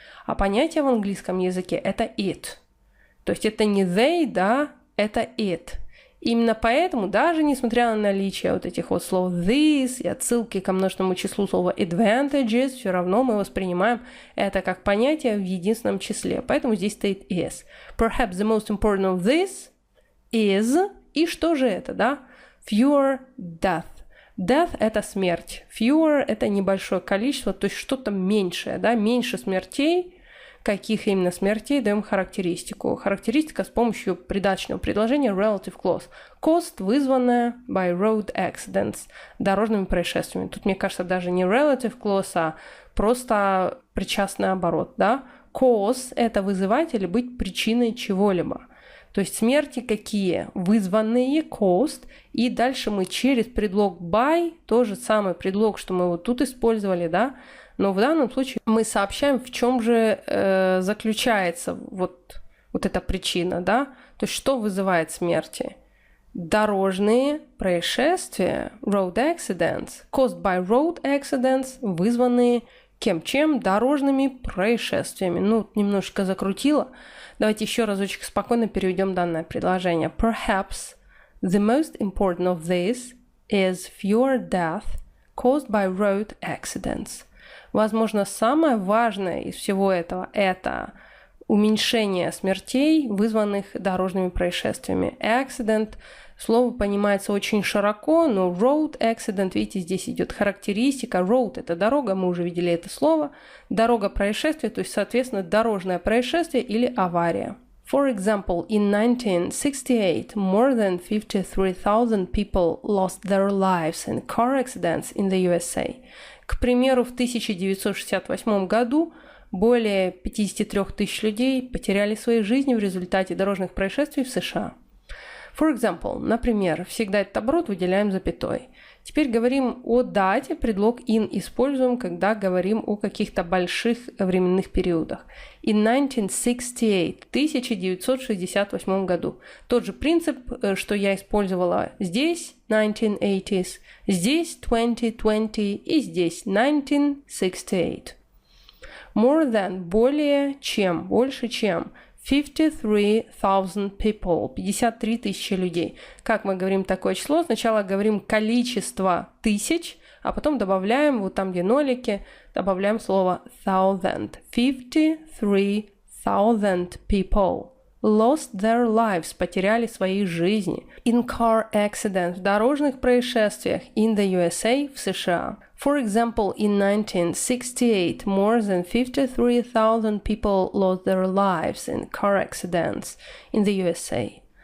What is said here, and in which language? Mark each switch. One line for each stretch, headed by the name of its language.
Russian: А понятие в английском языке – это it. То есть это не they, да, это it. Именно поэтому, даже несмотря на наличие вот этих вот слов this и отсылки ко множественному числу слова advantages, все равно мы воспринимаем это как понятие в единственном числе. Поэтому здесь стоит is.
English: Perhaps the most important of this is...
Russian: И что же это, да?
English: Fewer death.
Russian: Death – это смерть. Fewer – это небольшое количество, то есть что-то меньшее, да, меньше смертей. Каких именно смертей даем характеристику. Характеристика с помощью придаточного предложения relative clause. Cost, вызванная
English: by road accidents,
Russian: дорожными происшествиями. Тут, мне кажется, даже не relative clause, а просто причастный оборот, да. Cause – это вызывать или быть причиной чего-либо. То есть смерти какие? Вызванные, caused, и дальше мы через предлог by, тот же самый предлог, что мы вот тут использовали, да, но в данном случае мы сообщаем, в чем же заключается вот эта причина, да, то есть что вызывает смерти. Дорожные происшествия,
English: road accidents, caused by road accidents,
Russian: вызванные чем? Дорожными происшествиями. Ну, немножечко закрутила. Давайте еще разочек спокойно переведем данное предложение.
English: Perhaps the most important of this is fewer death caused by road accidents.
Russian: Возможно, самое важное из всего этого – это уменьшение смертей, вызванных дорожными происшествиями. Accident – слово понимается очень широко, но road accident, видите, здесь идет характеристика. Road – это дорога, мы уже видели это слово. Дорога происшествия, то есть, соответственно, дорожное происшествие или авария.
English: For example, in 1968, more than 53,000 people lost their lives in car accidents in the USA.
Russian: К примеру, в 1968 году более 53 тысяч людей потеряли свои жизни в результате дорожных происшествий в США.
English: For example,
Russian: например, всегда этот оборот выделяем запятой. Теперь говорим о дате, предлог in используем, когда говорим о каких-то больших временных периодах.
English: In 1968,
Russian: в 1968 году. Тот же принцип, что я использовала здесь, 1980s, здесь 2020 и здесь 1968.
English: More than,
Russian: более чем, больше чем.
English: 53,000 people,
Russian: 53 тысячи людей. Как мы говорим такое число? Сначала говорим количество тысяч, а потом добавляем, вот там, где нолики, добавляем слово thousand.
English: 53,000 people lost their lives,
Russian: потеряли свои жизни.
English: In car accidents,
Russian: в дорожных происшествиях
English: in the USA,
Russian: в США.
English: For example, in 1968, more than 53,000 people lost their lives in car accidents in the USA.